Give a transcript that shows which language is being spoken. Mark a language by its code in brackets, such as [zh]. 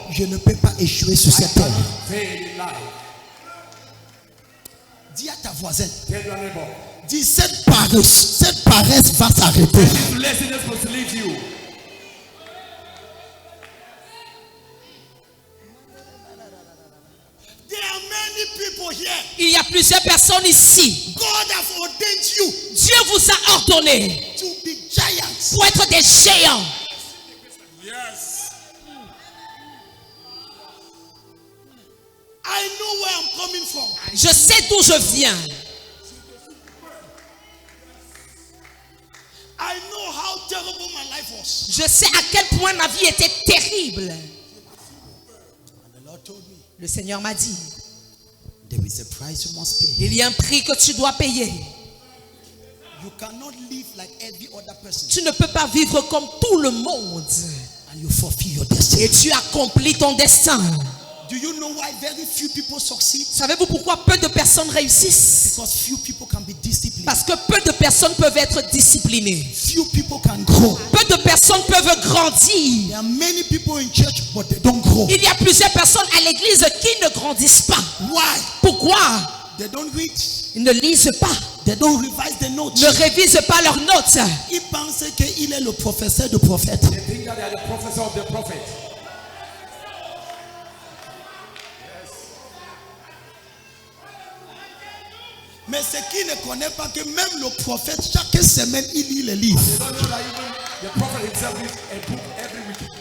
[fr] je ne peux pas échouer sur cette terre. [en] fail in life. [fr] Dis à ta voisine, [en] Tell your neighbor. [fr] dis cette paresse va s'arrêter. [en] This laziness must leave you. There are many people here. [fr] Il y a plusieurs personnes ici. [en] God has ordained you [fr] Dieu vous a ordonné [en] to be giants. [fr] pour être des géants. [en] I know where I'm coming from. [fr] Je sais d'où je viens. [en] I know how terrible my life was. [fr] Je sais à quel point ma vie était terrible. [en] And the Lord told me, [fr] Le Seigneur m'a dit, [en] there is a price you must pay. [fr] il y a un prix que tu dois payer. [en] You cannot live like every other person [fr] Tu ne peux pas vivre comme tout le monde. [en] and you fulfill your destiny. [fr] Et tu accomplis ton destin. [en] Do you know why very few people succeed? [fr] Savez-vous pourquoi peu de personnes réussissent? [en] Because few people can be disciplined. [fr] Parce que peu de personnes peuvent être disciplinées. [en] Few people can grow. [fr] Peu de personnes peuvent grandir. [en] There are many people in church, but they don't grow. [fr] Il y a plusieurs personnes à l'église qui ne grandissent pas. [en] Why? [fr] Pourquoi? [en] They don't read. [fr] Ils ne lisent pas, [en] They don't revise the notes. [fr] ne révisent pas leurs notes. Ils pensent qu'il est le professeur de prophètes. [en] They think that they are the professor of the prophet. [fr] Mais ce qui ne connaît pas que même le prophète, chaque semaine, il lit les livres. [en] They don't know that even the prophet himself reads a book every week.